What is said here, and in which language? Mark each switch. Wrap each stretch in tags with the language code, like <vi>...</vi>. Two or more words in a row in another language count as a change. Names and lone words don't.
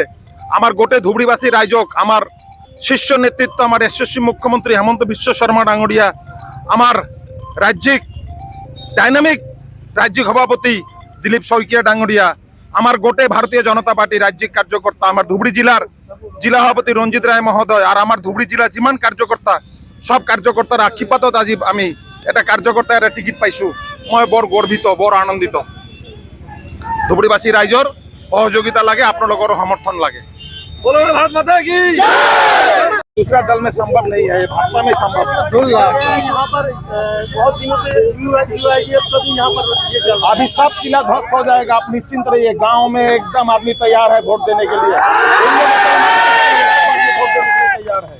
<as>আমার গোটে ধুবড়িবাসী রাইজক আমার শীর্ষ নেতৃত্ব আমার যশস্বী মুখ্যমন্ত্রী হেমন্ত বিশ্ব শর্মা ডাঙরিয়া, আমার রাজ্যিক ডাইনামিক রাজ্যিক সভাপতি দিলীপ শইকীয়া ডাঙরিয়া, আমার গোটে ভারতীয় জনতা পার্টি রাজ্যিক কার্যকর্তা আমার ধুবড়ি জেলার জিলা সভাপতি রঞ্জিত রায় মহোদয় আর আমার ধুবড়ি জেলা যিমান কার্যকর্তা সব কার্যকর্তার আশীর্বাদত আজি আমি এটা কার্যকর্তা এটা টিকিট পাইছো। মই বৰ গর্বিত, বৰ আনন্দিত। ধুবড়িবাসী রাইজর সহযোগিতা লাগে, আপনার সমর্থন লাগে।</as> <hi>भारत माता की दूसरा दल में संभव नहीं है, भाजपा में संभव है। यहाँ पर बहुत दिनों से यूआईडीएफ का भी यहाँ पर ये चल रहा है। अभी सब किला ध्वस्त हो जाएगा, आप निश्चिंत रहिए। गांव में एकदम आदमी तैयार है वोट देने के लिए, तैयार है।</hi>